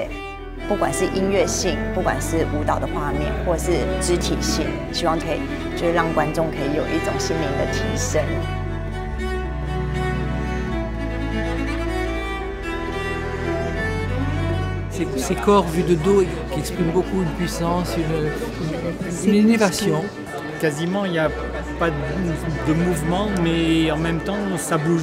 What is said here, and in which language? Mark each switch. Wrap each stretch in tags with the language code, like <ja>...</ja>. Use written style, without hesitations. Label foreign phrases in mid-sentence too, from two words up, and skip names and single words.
<zh>不管是音乐性，不管是舞蹈的画面，或是肢体性，希望可以就是让观众可以有一种心灵的提升。</zh> <fr>Ces corps vus de dos qui expriment beaucoup une puissance, une élévation. Quasiment, il n'y a pas de mouvement, mais en même temps, ça bouge.</fr>